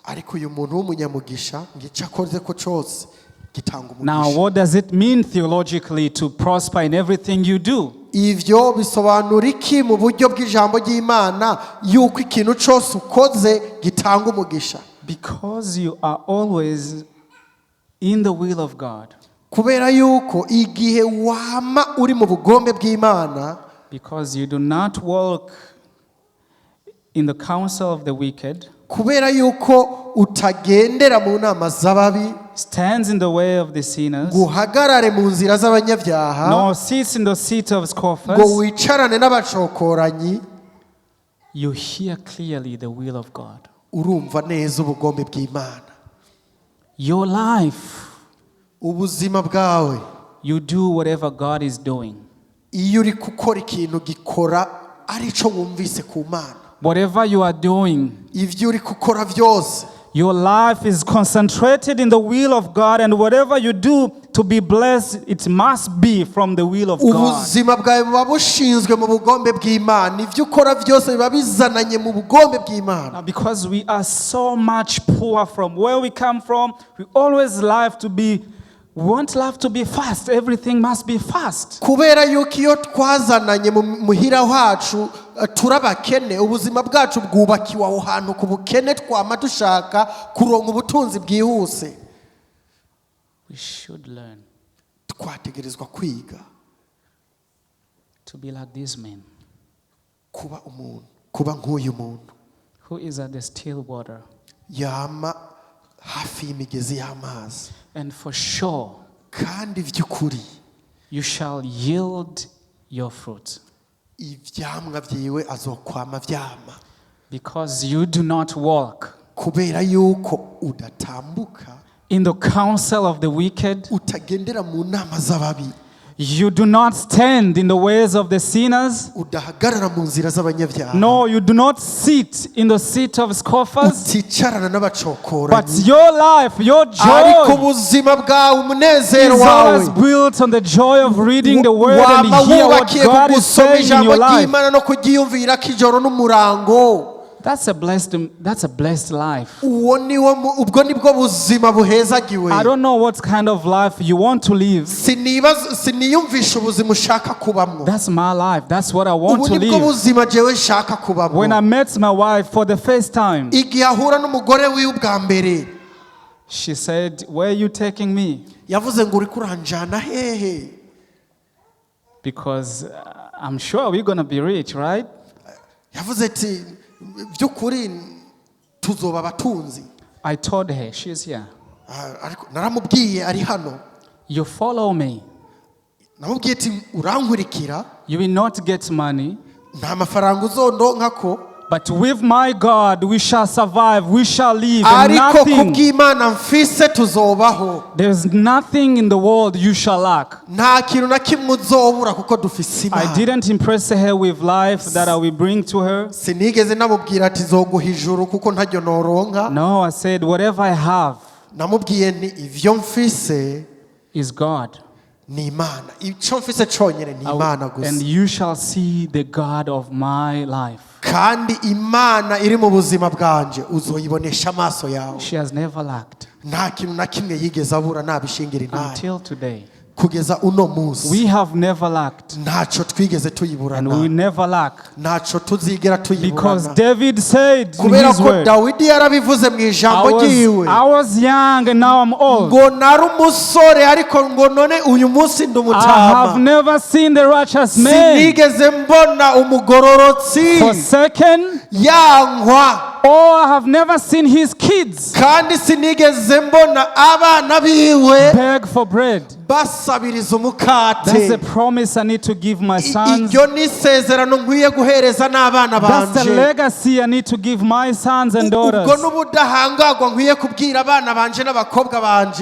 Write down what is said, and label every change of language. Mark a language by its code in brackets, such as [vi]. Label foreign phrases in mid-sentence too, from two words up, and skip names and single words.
[rn] ariko uyu muntu w'umunyamugisha ngico akoze ko cose gitanga Now, umugisha. [en] what does it mean theologically to prosper in everything you do? [rn] Ivyo bisobanura iki mu buryo bw'ijambo ry'Imana yuko ikintu cose ukoze gitanga umugisha? [en] Because you are always in the will of God. [rn] Kubera yuko igihe wama uri mu bugombe bw'Imana, [en] Because you do not walk in the counsel of the wicked, [rn] kubera yuko utagendera mu nama z'ababi, [en] stands in the way of the sinners, [rn] guhagarare mu nzira z'abanyabyaha, [en] nor sits in the seat of [rn] ngo [en] scoffers, [rn] wicarane n'abacokoranyi, [en] you hear clearly the will of God. [rn] urumva neza ubugombe bw'Imana. [en] Your life, [rn] Ubuzima bwawe [en] you do whatever God is doing. [rn] iyo uri gukora ikintu gikora arico wumvise ku Mana. [en] Whatever you are doing, [rn] Ivyo uri gukora vyose, [en] your life is concentrated in the will of God, and whatever you do to be blessed, it must be from the will of God. [rn] ubuzima bwawe buba bushinzwe mu bugombe bw'Imana. Ivyo ukora vyose biba bizananye mu bugombe bw'Imana. [en] Now, because we are so much poor from where we come from, we always want life to be fast. Everything must be fast. [rn] Kubera yuko iyo twazananye mu muhira wacu turabakene, ubuzima bwacu bwubakiwe aho hantu ku bukene, twama dushaka kuronka ubutunzi bwihuse. [en] We should learn [rn] Twategerezwa kwiga [en] to be like this man [rn] kuba nk'uyu muntu [en] who is at the still water. [rn] yama hafi y'imigezi y'amazi. [en] And for sure, [rn] kandi by'ukuri [en] you shall yield your fruit. [rn] ivyamwa vyiwe azokwama vyama [en] Because you do not walk [rn] kubera yuko udatambuka [en] in the counsel of the wicked. [rn] utagendera mu nama z'ababi [en] You do not stand in the ways of the sinners. [rn] udahagarara mu nzira z'abanyabyaha [en] No, you do not sit in the seat of scoffers. [rn] uticarana [en] But [rn] n'abacokoranyi [en] your life, your [rn] ariko [en] joy [rn] ubuzima bwawe umunezero [en] is [rn] wawe [en] always built on the joy of reading the word and [rn] wama [en] hear what [rn] wubakiye [en] God [rn] ku [en] is [rn] gusoma [en] saying in [rn] ijambo [en] your life. [rn] ry'Imana no kuryiyumvirako ijoro n'umurango. [en] That's a blessed life. [rn] ubwo nibwo buzima buhezagiwe. [en] I don't know what kind of life you want to live. [rn] siniyumvisha ubuzima ushaka kubamwo. [en] That's my life. That's what I want [rn] ubu [en] to [rn] nibwo [en] live. [rn] buzima jewe nshaka kubamwo. [en] When I met my wife for the first time, [rn] igihe ahura n'umugore wiwe ubwa mbere [en] she said, "Where are you taking me?" [rn] yavuze ngo uriko uranjana hehe? [en] Because I'm sure we're going to be rich, right? [rn] yavuze ati by'ukuri tuzoba abatunzi. [en] I told her, she's here. [rn] ariko naramubwiye ari hano. [en] You follow me. [rn] namubwiye ati urankurikira. [en] You will not get money. [rn] nta mafaranga uzondonkako. [en] But with my God, we shall survive, we shall live, and [rn] ariko [en] nothing, [rn] kubw'Imana mfise tuzobaho. [en] there's nothing in the world you shall lack. [rn] nta kintu na kimwe uzobura kuko dufise [en] I [rn] Imana. [en] didn't impress her with life that I will bring to her. [rn] sinigeze namubwira ati zoguha ijuru kuko ntaryo noronka. [en] No, I said, whatever I have [rn] namubwiye nti ivyo mfise [en] is God. [rn] ni Imana. icyo mfise cyonyine ni Imana [en] And [rn] gusa. [en] you shall see the God of my life. [rn] kandi Imana iri mu buzima bwanje uzoyibonesha amaso yawe. [en] She has never lacked [rn] nta kintu na kimwe yigeze abura nabishingira intare. [en] until today. [rn] kugeza uno munsi [en] We have never lacked, [rn] ntacyo twigeze [en] and we will [rn] tuyiburana. [en] never lack. [rn] ntacyo tuzigera [en] Because [rn] tuyiburana. [en] David said in [rn] kubera [en] his [rn] ko [en] word, [rn] Dawidi yarabivuze mu ijambo ryiwe [en] I was young and now I'm old. [rn] ngo nari umusore ariko ngo none uyu munsi ndi [en] I have [rn] umutama. [en] never seen the righteous man [rn] sinigeze mbona umugororotsi [en] forsaken, [rn] yankwa, [en] or I have never seen his kids [rn] kandi sinigeze mbona abana biwe [en] beg for bread. [rn] basabiriza [en] That's the [rn] umukate. [en] promise I need to give my sons. [rn] iryo ni isezerano nkwiye guhereza n'abana [en] That's the [rn] banje. [en] legacy I need to give my sons and [rn] ubwo [en] daughters. [rn] n'ubudahangagwa nkwiye kubwira abana banje n'abakobwa banje.